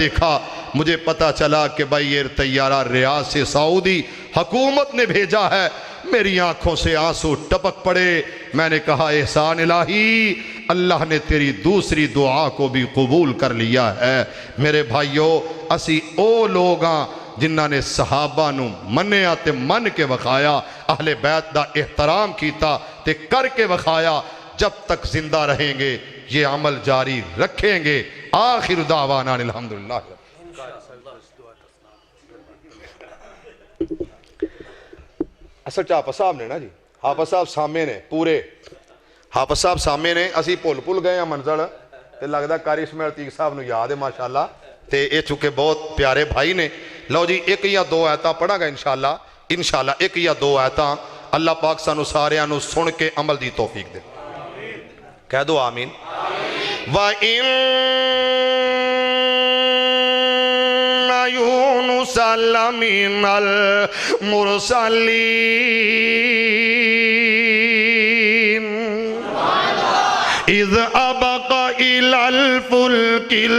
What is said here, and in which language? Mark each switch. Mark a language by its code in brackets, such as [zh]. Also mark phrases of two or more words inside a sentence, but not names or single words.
[ur] دیکھا مجھے پتا چلا کہ بھائی یہ طیارہ ریاض سے سعودی حکومت نے بھیجا ہے میری آنکھوں سے آنسو ٹپک پڑے میں نے کہا احسان الہی اللہ نے تیری دوسری دعا کو بھی قبول کر لیا ہے میرے بھائیو [pa] اسی او لوگاں جنہ نے صحابہ نو منیا تے من کے وکھایا اہل بیت دا احترام کیتا تے کر کے وکھایا [ur] جب تک زندہ رہیں گے یہ عمل جاری رکھیں گے [ar] آخر دعوانا الحمدللہ [pa] اصل حافظ صاحب نے نا جی حافظ صاحب سامنے نے پورے حافظ صاحب سامنے نے اسی پھول گئے ہیں منظر تے لگدا قاری اسماعیل عتیق صاحب نو یاد ہے ماشاءاللہ تے اے چونکہ بہت پیارے بھائی نے لو جی ایک یا دو آیتاں پڑھا گا انشاءاللہ ایک یا دو آیتاں اللہ پاک سانو ساریاں نو سن کے عمل دی توفیق دے کہہ دو آمین وَإِنَّ [ar] يُونُسَ لَمِنَ الْمُرْسَلِينَ إِذْ أَبَقَ إِلَى الْفُلْكِ